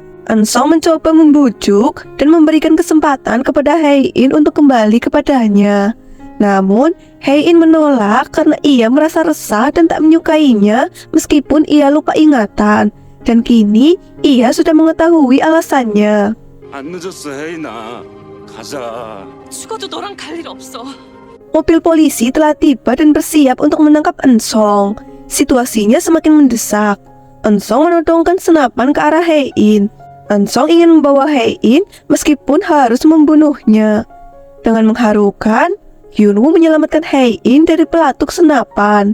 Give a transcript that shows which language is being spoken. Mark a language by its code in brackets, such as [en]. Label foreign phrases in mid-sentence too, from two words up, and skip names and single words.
[id] Eun-sung mencoba membujuk dan memberikan kesempatan kepada Hae-in untuk kembali kepadanya. Namun, Hae-in menolak karena ia merasa resah dan tak menyukainya meskipun ia lupa ingatan. Dan kini, ia sudah mengetahui alasannya. [ko] 안 늦었어, 혜인아. 가자. 죽어도 너랑 갈 일 없어. [id] Mobil polisi telah tiba dan bersiap untuk menangkap Eun-sung. Situasinya semakin mendesak. Eun-sung menodongkan senapan ke arah Hae-in. Eun-sung ingin membawa Hae-in meskipun harus membunuhnya. Dengan mengharukan, Hyunwoo menyelamatkan Hae-in dari pelatuk senapan.